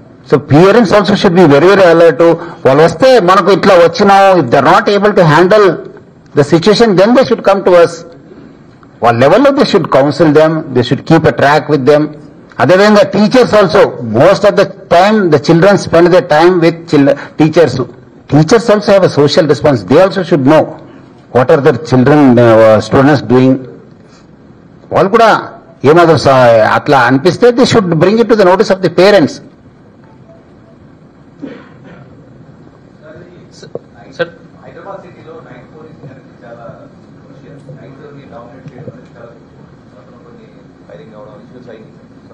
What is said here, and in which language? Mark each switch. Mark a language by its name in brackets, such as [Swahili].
[English] So parents also should be very very alert. [Telugu] వాళ్ళు వస్తే మనకు ఇట్లా వచ్చినాం, [English] If they are not able to handle the situation then they should come to us. [Telugu] వాళ్ళ లెవెల్లో [English] They should counsel them, they should keep a track with them. అదేవిధంగా teachers also, most of the time the children spend the time with teachers. Teachers also have a social response. They also should know what are their children, students doing. [Telugu] వాళ్ళు కూడా ఏమాత్రం అట్లా అనిపిస్తే [English] They should bring it to the notice of the parents. [Telugu] Hyderabad సిటీలో night policing అనేది చాలా crucial. Night dominate చేయడం అనేది చాలా కొన్ని ఫైరింగ్ అవడం ఇష్యూస్ అయింది. సో